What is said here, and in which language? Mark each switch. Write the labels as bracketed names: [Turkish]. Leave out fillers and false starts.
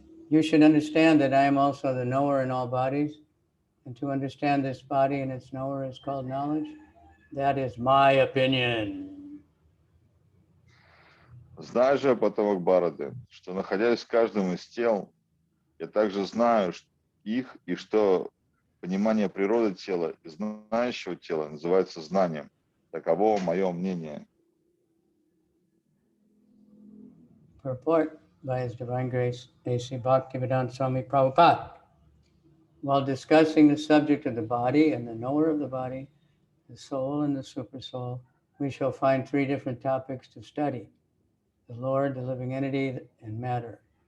[English] You should understand that I am also the knower in all bodies, and to understand this body and its knower is called knowledge. That is my opinion. [Russian] Знаю же, потомок Бхараты, что, находясь в каждом из тел, я также знаю их, и что понимание природы тела и знающего тела называется знанием. Таково мое мнение. [English] Purport by His Divine Grace, A.C. Bhaktivedanta Swami Prabhupada. While discussing the subject of the body and the knower of the body, the soul and the supersoul, we shall find 3 different topics to study: the Lord, the living entity, and matter.